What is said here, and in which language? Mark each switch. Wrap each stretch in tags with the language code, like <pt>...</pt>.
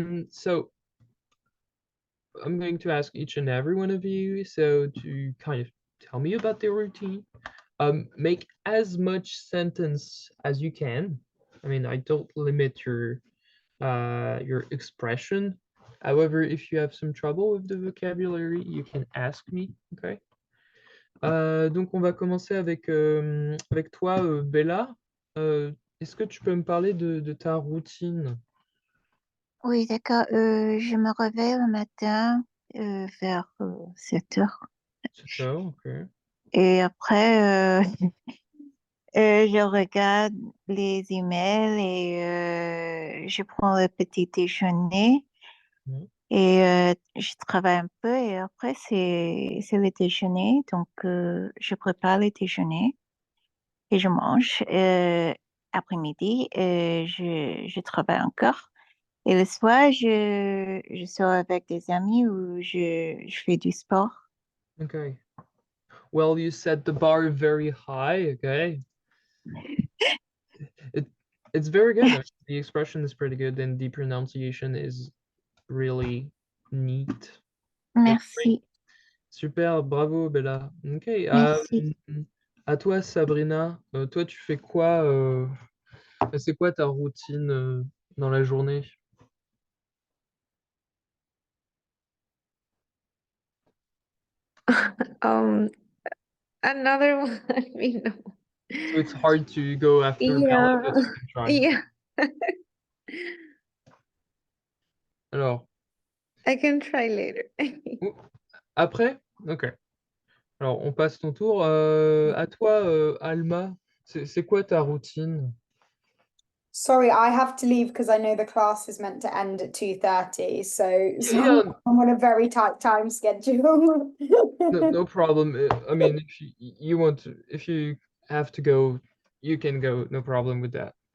<en>So I'm going to ask each and every one of you to kind of tell me about their routine. Make as much sentence as you can. I mean, I don't limit your expression. However, if you have some trouble with the vocabulary, you can ask me, okay?</en> <fr>Donc, on va commencer avec toi, Bella. Est-ce que tu peux me parler de ta routine? Oui, d'accord. Je me réveille le matin vers 7 heures. 7 heures, ok. Et après, je regarde les emails et je prends le petit déjeuner. Mhm. Et je travaille un peu et après, c'est le déjeuner. Donc, je prépare le déjeuner et je mange. Après-midi, je travaille encore. Et le soir, je sors avec des amis ou je fais du sport.</fr> <en>Okay. Well, you set the bar very high, okay? It's very good. I mean, the expression is pretty good and the pronunciation is really neat.</en> <fr>Merci. Super, bravo Bella. Ok, Merci. à toi Sabrina, toi tu fais quoi c'est quoi ta routine dans la journée?</fr> <en>Another one. I mean, no. So it's hard to go after Bella, but you can try. Yeah.</en> <fr>Alors,</fr> <en>I can try later.</en> <fr>après? Ok. Alors, on passe ton tour. À toi, Alma, c'est quoi ta routine?</fr> <en>Sorry, I have to leave because I know the class is meant to end at 2:30. So Yeah, I'm on a very tight time schedule. no problem. I mean, if you want to, if you have to go, you can go, no problem with that.</en>